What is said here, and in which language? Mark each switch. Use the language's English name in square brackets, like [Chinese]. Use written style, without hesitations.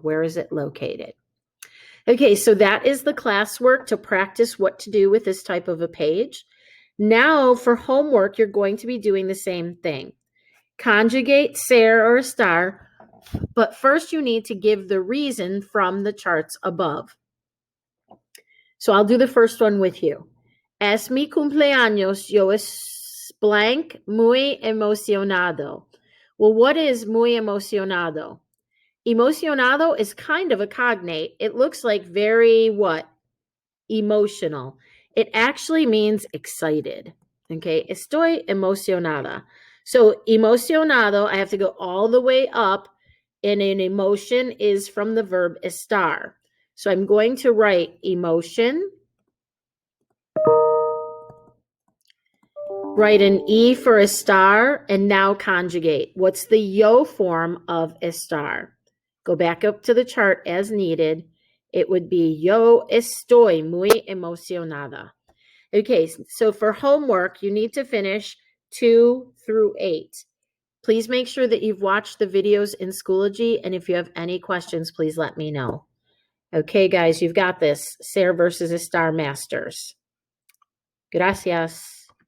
[English] Where is it located? Okay, so that is the classwork to practice what to do with this type of a page. Now for homework, you're going to be doing the same thing. Conjugate ser or estar, but first you need to give the reason from the charts above. So I'll do the first one with you. [Spanish] Es mi cumpleaños, yo es blank, muy emocionado. [English] Well, what is [Spanish] muy emocionado? [English] Emocionado is kind of a cognate. It looks like very what? Emotional. It actually means excited. Okay, [Spanish] estoy emocionada. [English] So emocionado, I have to go all the way up, and an emotion is from the verb estar. So I'm going to write emotion, write an E for estar, and now conjugate. What's the yo form of estar? Go back up to the chart as needed. It would be [Spanish] yo estoy muy emocionada. [English] Okay, so for homework, you need to finish 2 through 8. Please make sure that you've watched the videos in Schoology, and if you have any questions, please let me know. Okay, guys, you've got this. Ser versus Estar Masters. Gracias.